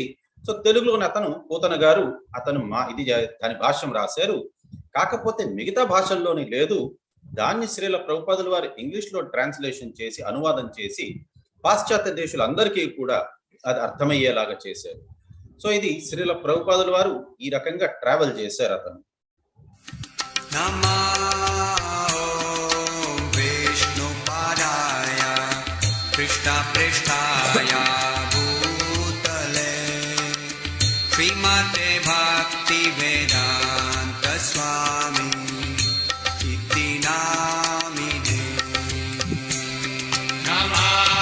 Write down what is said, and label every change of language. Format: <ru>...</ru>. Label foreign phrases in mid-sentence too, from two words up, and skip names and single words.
<te>సో తెలుగులోని అతను పూతన గారు అతను దాని భాష్యం రాశారు. కాకపోతే మిగతా భాషల్లోని లేదు. దాన్ని శ్రీల ప్రభుపాదుల వారు ఇంగ్లీష్ లో ట్రాన్స్లేషన్ చేసి అనువాదం చేసి పాశ్చాత్య దేశాలందరికీ కూడా అది అర్థమయ్యేలాగా చేశారు. సో ఇది శ్రీల ప్రభుపాదుల వారు ఈ రకంగా ట్రావెల్ చేశారు అతను.</te> <sa>कृष्ण पृष्ठाय भूतले श्रीमते भक्ति वेदांत स्वामी इति नामिने नमः</sa>